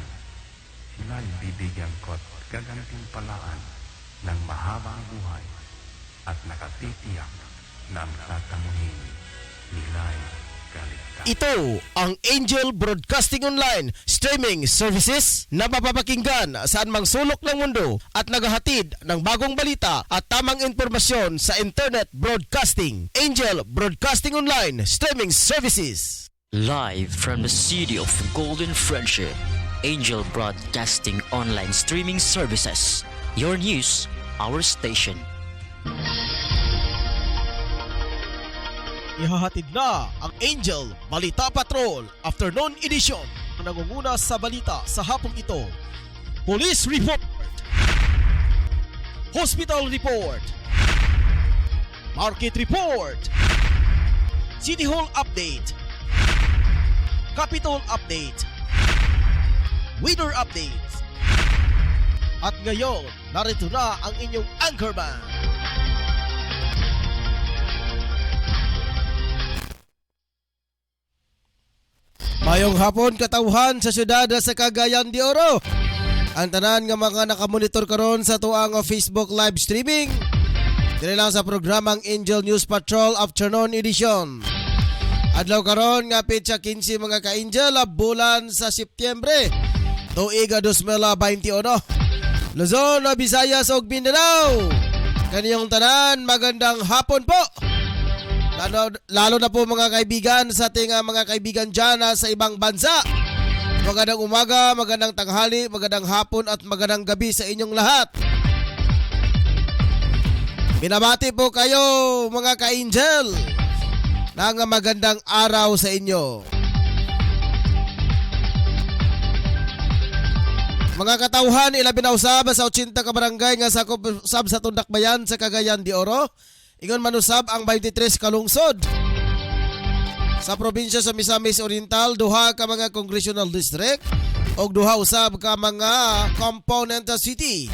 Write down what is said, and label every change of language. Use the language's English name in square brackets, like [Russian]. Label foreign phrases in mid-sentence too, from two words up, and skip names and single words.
[Filipino] Sila'y bibigyan ko at gagantimpalaan ng mahabang buhay at nakatitiyak na ang tatamuhin nila'y kaligtasan. Ito ang Angel Broadcasting Online streaming services na mapapakinggan saan mang sulok ng mundo at naghahatid ng bagong balita at tamang impormasyon sa internet broadcasting. Angel Broadcasting Online streaming services. Live from the city of Golden Friendship, Angel Broadcasting Online streaming services. [English] Your news, our station. [Filipino] Ihahatid na ang Angel Balita Patrol Afternoon Edition na nangunguna sa balita sa hapong ito. [English] Police Report, Hospital Report, Market Report, City Hall Update, Capitol Update, Weather Updates. [Filipino] At ngayon, narito na ang inyong anchorman. [Cebuano] Mayong hapon katawhan sa syudad sa Cagayan de Oro. Ang tanan nga mga nakamonitor karon sa tuang [English] Facebook live streaming. [Cebuano] Dili lang sa programang Angel News Patrol Afternoon Edition. Adlaw karon nga petsa 15 mga ka-Angel bulan sa Setyembre tuig 2021. Luzon, Visayas ug Mindanao. Kaniyong tanan [Filipino] magandang hapon po. Lalo na po mga kaibigan sa ating mga kaibigan dyan sa ibang bansa. Magandang umaga, magandang tanghali, magandang hapon at magandang gabi sa inyong lahat. Binabati po kayo mga ka-Angel ng magandang araw sa inyo. [Cebuano] Mga katauhan, ilabi na usab sa 80 ka barangay nga sakop sab sa Tundakbayan sa Cagayan de Oro. Ingon manusab ang 23 kalungsod. Sa probinsya sa Misamis Oriental, duha ka mga congressional district og duha usab ka mga component city.